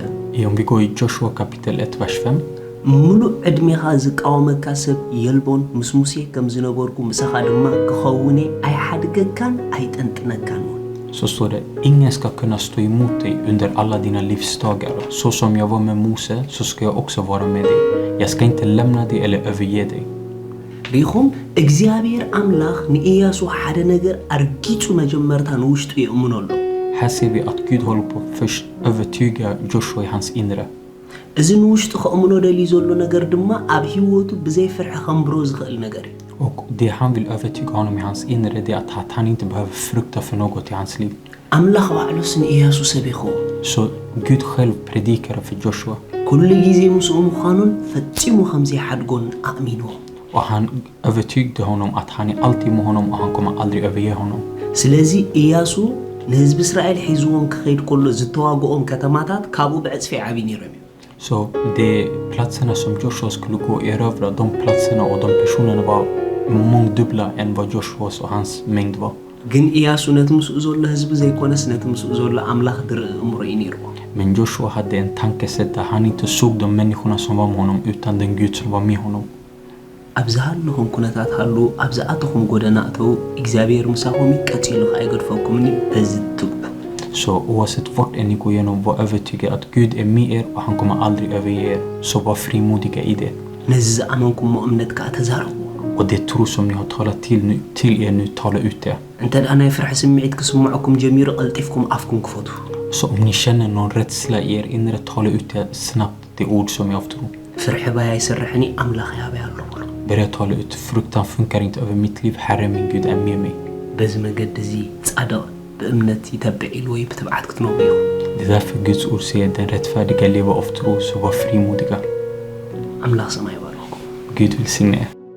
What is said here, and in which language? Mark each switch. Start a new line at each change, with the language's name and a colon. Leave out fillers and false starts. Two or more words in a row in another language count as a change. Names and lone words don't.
Swedish: Om vi går i Joshua kapitel 1, vers 5.
Tigrinya: ሙሉእ ዕድሜኻ ዝቃወመካ ሰብ የልቦን ምስ ሙሴ ከም ዝነበርኩ ምሳኻ ድማ ክኸውኔ ኣይሓድገካን ኣይጠንጥነካን
Swedish: Så står det, ingen ska kunna stå emot dig under alla dina livsdagar. Så som jag var med Mose, så ska jag också vara med dig. Jag ska inte lämna dig eller överge dig.
Tigrinya: ሪኹም እግዚአብሔር አምላኽ ንኢያሱ ሓደ ነገር አርጊጹ መጀመርታ ንውሽጡ ይእምነሉ
Swedish: Här ser vi att Gud håller på att först övertyga Joshua i hans inre.
Tigrinya: እዚ ንውሽጡ ከእምኖ ደሊ ዘሎ ነገር ድማ ኣብ ህይወቱ ብዘይፍርሕ ከምብሮ ዝኽእል ነገር እዩ
Swedish: Och det han vill övertyga honom i hans inre, det är att han inte behöver frukta för något i hans liv.
Tigrinya: አምላኽ ባዕሉስ ንኢያሱ ሰቢኹ
Swedish: Så Gud själv predikade för Joshua.
Tigrinya: ኩሉ ጊዜ ምስኡ ምዃኑን ፈጺሙ ከም ዘይሓድጎን ኣእሚንዎ
Swedish: Och han övertygade honom att han är alltid med honom och han kommer aldrig överge honom.
Tigrinya: ስለዚ ኢያሱ ንህዝቢ እስራኤል ሒዝዎም ክኸይድ ከሎ ዝተዋግኦም ከተማታት ካብኡ ብዕጽፊ ዓብይ ነይሮም
Swedish: Så de platserna som Joshua skulle gå och erövra, de platserna och de personerna var mångdubbla än vad Joshuas och hans mängd var.
Tigrinya: ግን ኢያሱ ነቲ ምስኡ ዘሎ ህዝቢ ዘይኮነስ ነቲ ምስኡ ዘሎ ኣምላኽ ድርኢ እምሮ እዩ ነይርዎ
Swedish: Men Joshua hade en tankesätt där han inte såg de människorna som var med honom utan den Gud som var med honom.
Tigrinya: ኣብዛሃለኹም ኩነታት ሃሉ ኣብዛኣተኹም ጎደና እተው እግዚአብሔር ምሳኹም ይቀፂሉ ኣይገድፈኩምኒ በዚ ትቡ
Swedish: Så oavsett vart ni går igenom, var övertygad att Gud är med er och han kommer aldrig överge er. Så var frimodiga i det.
Tigrinya: ነዚ ዝኣመንኩሞ እምነት ከዓ ተዛረቡ
Swedish: Och det tro som ni har talat till er nu, tala ut det.
Tigrinya: እንተ ደኣ ናይ ፍርሒ ስምዒት ክስምዐኩም ጀሚሩ ቀልጢፍኩም ኣፍኩም ክፈቱ
Swedish: Så om ni känner någon rädsla i er inre, tala ut det snabbt, det ord som jag tror.
Tigrinya: ፍርሒ ባይ ኣይሰርሕኒ ኣምላኽ ያበይ ኣሎ ብሎ
Swedish: Börja tala ut, fruktan funkar inte över mitt liv, Herre min Gud är med mig.
Tigrinya: በዚ መገዲ እዚ ጻድቕ በእምነት ይተብዕ ኢሉ ወይ ብትብዓት ክትነብሩ ኢኹም
Swedish: Det är därför Guds ord säger den rättfärdiga lever av tro, så var frimodiga.
Tigrinya: ኣምላኽ ሰማይ ይባርኩም
Swedish: Gud välsigne er.